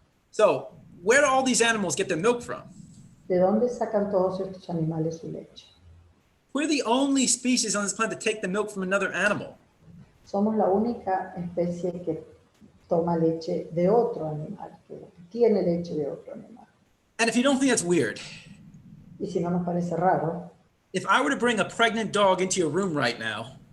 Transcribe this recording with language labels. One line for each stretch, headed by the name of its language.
English: So, where do all these animals get their milk from?
Spanish: ¿De dónde sacan todos estos animales su leche?
English: We're the only species on this planet to take the milk from another animal.
Spanish: Somos la única especie que toma leche de otro animal, que tiene leche de otro animal.
English: And if you don't think that's weird,
Spanish: Y si no nos parece raro,
English: if I were to bring a pregnant dog into your room right now,